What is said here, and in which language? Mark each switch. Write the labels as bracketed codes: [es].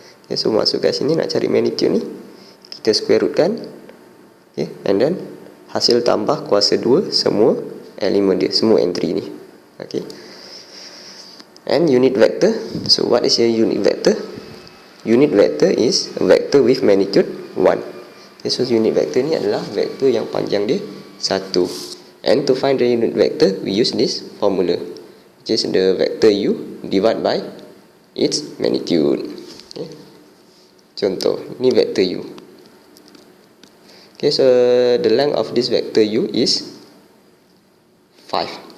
[ms] Okay, so masuk kat sini nak cari magnitude ni, kita square root kan. Okay, and then hasil tambah kuasa 2 semua elemen dia, semua entry ni. [en] Okay, and unit vector. So what is a unit vector? Unit vector is a vector with magnitude 1. [ms] Okay, so unit vector ni adalah vektor yang panjang dia 1. [en] And to find the unit vector, we use this formula, which is the vector U divided by its magnitude. Okay. [ms] Contoh, ini [en] vector U. Okay, so the length of this vector U is 5.